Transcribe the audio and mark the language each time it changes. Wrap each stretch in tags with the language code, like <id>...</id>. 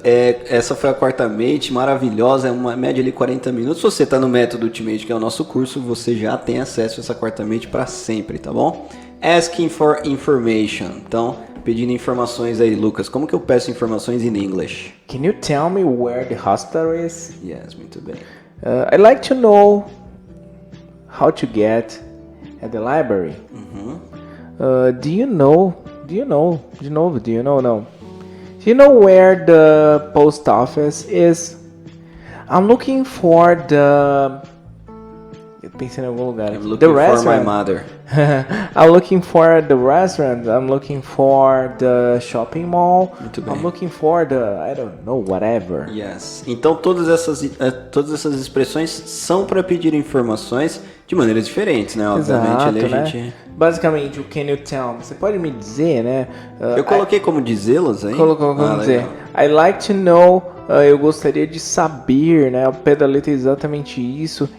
<pt>Essa foi a Quartamente, maravilhosa, é uma média ali 40 minutos. Se você tá no Método Ultimate, que é o nosso curso, você já tem acesso a essa Quartamente para sempre, tá bom?</pt> <en>Asking for information.</en> <pt>Então, pedindo informações aí, Lucas. Como que eu peço informações in English?</pt> <en>Can you tell me where the hospital is?</en> <pt>Yes, muito bem.</pt> <en>I'd like to know how to get at the library. Do you know? No. Do you know where the post office is? I'm looking for the...</en> <pt>Eu pensei em algum lugar.</pt> <en>I'm looking for my mother. I'm looking for the restaurant. I'm looking for the shopping mall.</en> <pt>Muito bem.</pt> <en>I'm looking for the... I don't know, whatever. Yes.</en> <pt>Então todas essas expressões são para pedir informações de maneiras diferentes, né? Obviamente, Exato, ali a né? gente... Basicamente, o can you tell me? Você pode me dizer, né? Eu coloquei como dizê-las, hein? Colocou como dizer.</pt> <en>I like to know,</en> <pt>eu gostaria de saber, né? O pé da letra é exatamente isso.</pt>